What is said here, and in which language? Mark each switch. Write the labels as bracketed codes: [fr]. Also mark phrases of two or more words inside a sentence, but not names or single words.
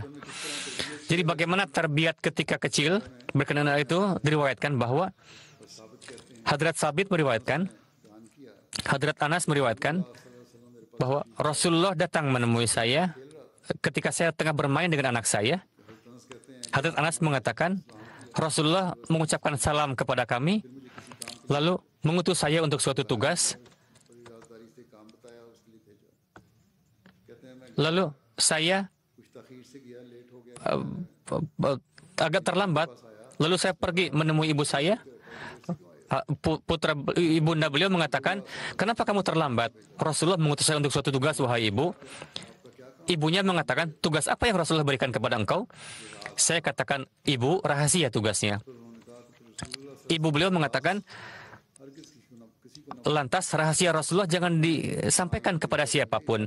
[id] Jadi bagaimana terbiat ketika kecil berkenaan hal itu diriwayatkan bahwa Hadrat Sabit meriwayatkan, Hadrat Anas meriwayatkan bahwa Rasulullah datang menemui saya ketika saya tengah bermain dengan anak saya. Hadrat Anas mengatakan, Rasulullah mengucapkan salam kepada kami, lalu mengutus saya untuk suatu tugas. [ur] राजदारी से काम बताया और उसके लिए भेजा कहते हैं मैं [id] Lalu saya [ur] कुछ तखीर से गया लेट हो गया [id] agak terlambat. Lalu saya pergi menemui ibu saya. Putra ibunda beliau mengatakan, kenapa kamu terlambat? Rasulullah mengutus saya untuk suatu tugas, wahai ibu. Ibunya mengatakan, tugas apa yang Rasulullah berikan kepada engkau? Saya katakan, ibu, rahasia tugasnya. Ibu beliau mengatakan, lantas rahasia Rasulullah jangan disampaikan kepada siapapun.